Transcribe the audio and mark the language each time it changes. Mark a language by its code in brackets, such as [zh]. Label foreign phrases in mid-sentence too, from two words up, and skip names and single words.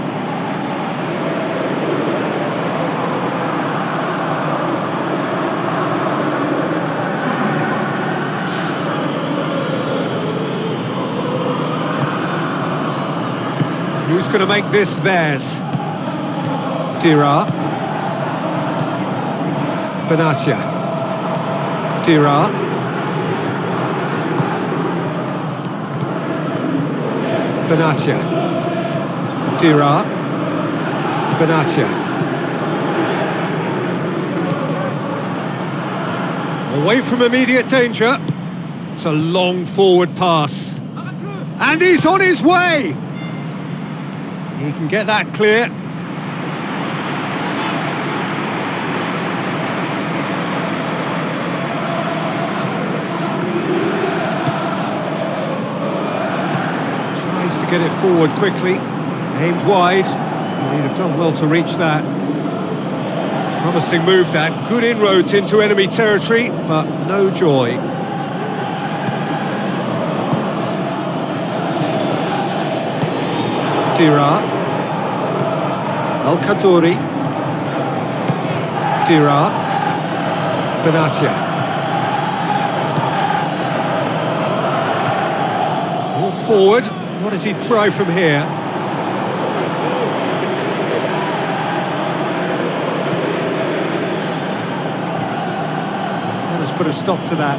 [en] Who's going to make this theirs? Dira. Benatia. Dira. Benatia. Dira. Benatia. Away from immediate danger. It's a long forward pass. And he's on his way! He can get that clear. Tries to get it forward quickly. Aimed wide. He'd have done well to reach that. Promising move that. Good inroads into enemy territory, but no joy. Dira. Al-Kaddouri. Dira. Benatia. Brought forward. What does he try from here? That has put a stop to that.